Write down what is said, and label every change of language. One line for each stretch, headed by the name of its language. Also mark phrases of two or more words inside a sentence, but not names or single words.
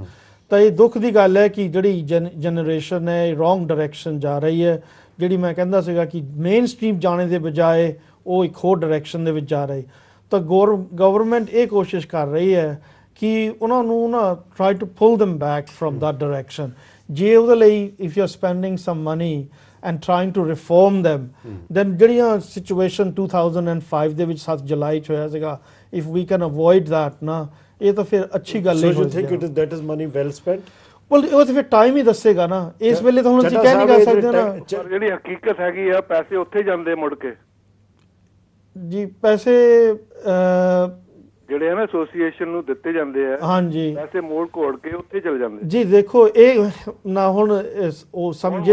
Punjabi: ਤਾਂ ਇਹ ਦੁੱਖ ਦੀ ਗੱਲ ਹੈ ਕਿ ਜਿਹੜੀ ਜਨਰੇਸ਼ਨ ਹੈ
English: wrong direction
Punjabi: ਜਾ ਰਹੀ ਹੈ, ਜਿਹੜੀ ਮੈਂ ਕਹਿੰਦਾ ਸੀਗਾ ਕਿ
English: main stream
Punjabi: ਜਾਣੇ ਦੇ ਬਜਾਏ ਉਹ ਇੱਕ ਹੋਰ ਡਾਇਰੈਕਸ਼ਨ ਦੇ ਵਿੱਚ ਜਾ ਰਹੀ। ਤਾਂ ਗਵਰਨਮੈਂਟ ਇਹ ਕੋਸ਼ਿਸ਼ ਕਰ ਰਹੀ ਹੈ ਕਿ ਉਹਨਾਂ ਨੂੰ ਨਾ
English: try to pull them back from that direction।
Punjabi: ਜੇ ਉਹਦੇ ਲਈ
English: if you are spending some money and trying to reform them, then
Punjabi: ਜਿਹੜੀਆਂ ਸਿਚੁਏਸ਼ਨ 2005 ਦੇ ਵਿੱਚ 7 ਜੁਲਾਈ 'ਚ ਹੋਇਆ ਸੀਗਾ,
English: if we can avoid that
Punjabi: ਨਾ, ਇਹ ਤਾਂ ਫਿਰ ਅੱਛੀ ਗੱਲ ਨਹੀਂ ਹੋਈ।
English: So you think that is money well spent?
Punjabi: well ਉਹ ਤਾਂ ਫਿਰ ਟਾਈਮ ਹੀ ਦੱਸੇਗਾ ਨਾ, ਇਸ ਵੇਲੇ ਤਾਂ ਹੁਣ ਅਸੀਂ ਕਹਿ ਨਹੀਂ ਕਰ ਸਕਦੇ ਨਾ। ਜਿਹੜੀ ਹਕੀਕਤ ਹੈਗੀ ਆ ਪੈਸੇ ਉੱਥੇ ਜਾਂਦੇ ਮੁੜ ਕੇ ਜੀ, ਪੈਸੇ ਜਿਹੜੇ ਆ ਨਾ ਐਸੋਸੀਏਸ਼ਨ ਨੂੰ ਦਿੱਤੇ ਜਾਂਦੇ ਆ, ਹਾਂਜੀ ਪੈਸੇ ਮੋੜ ਘੋੜ ਕੇ ਉੱਥੇ ਚਲੇ ਜਾਂਦੇ ਜੀ। ਦੇਖੋ ਇਹ ਨਾ ਹੁਣ ਉਹ ਸਮਝੇ